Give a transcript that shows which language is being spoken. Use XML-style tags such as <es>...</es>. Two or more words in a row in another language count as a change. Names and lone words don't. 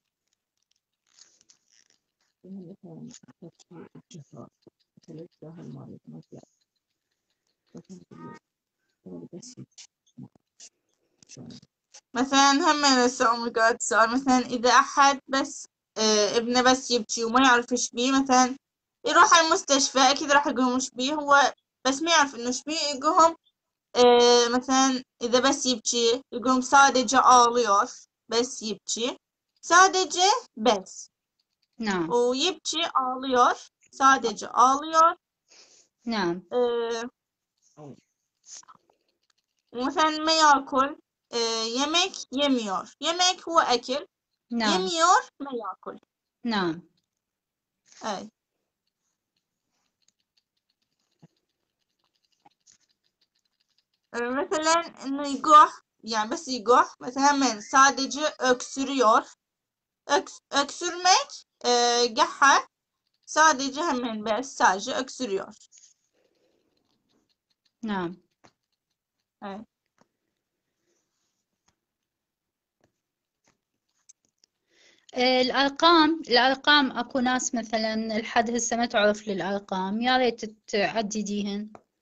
<ar>مثلا هم سؤال مثلا إذا أحد بس ابنه بس يبكي وما يعرف إيش بيه، مثلا يروح على المستشفى، أكيد راح يقولهم إيش بيه هو، بس ما يعرف إنه إيش بيه. يقولهم مثلا إذا بس يبكي يقولهم</ar> <tr>sadece ağlıyor،</tr> <ar>بس يبكي، sadece بس، نعم. ويبكي</ar> <tr>ağlıyor، sadece ağlıyor.</tr> <ar>نعم. ومثلا ما ياكل</ar> <tr>yemek yemiyor.</tr> <ar>yemek هو أكل، نعم. yemiyor ما ياكل. نعم. أي. مثلا إنه يقح، يعني بس يقح، مثلا من</ar> <tr>sadece öksürüyor.</tr> <ar>Öksürmek قحة،</ar> <tr>sadece hemen</tr> <ar>بس</ar> <tr>sadece öksürüyor.</tr> <ar>نعم. أي. الأرقام أكو ناس مثلا لحد هسه ما تعرف للأرقام، يا ريت تعدديهن.</ar>